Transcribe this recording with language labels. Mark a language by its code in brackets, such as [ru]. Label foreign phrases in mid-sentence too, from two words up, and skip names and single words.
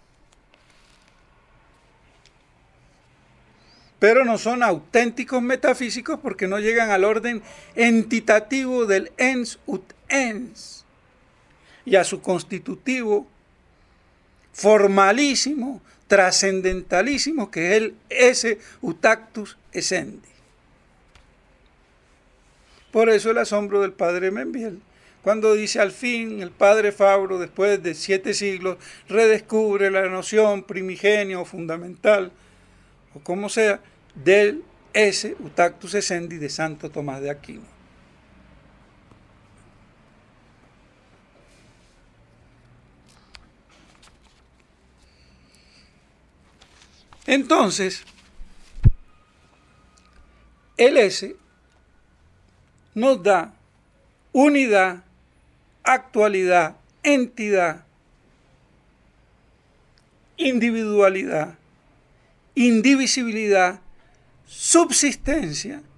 [es] Pero no son auténticos metafísicos porque no llegan al orden entitativo del [la] ens ut ens [es] y a su constitutivo formalísimo, trascendentalísimo, que es el [la] esse utactus essendi. [es] Por eso el asombro del padre Membiel, cuando dice al fin el padre Fabro, después de 7 siglos, redescubre la noción primigenio o fundamental, o como sea, del [la] esse utactus essendi [es] de Santo Tomás de Aquino. Entonces, el S nos da unidad, actualidad, entidad, individualidad, indivisibilidad, subsistencia.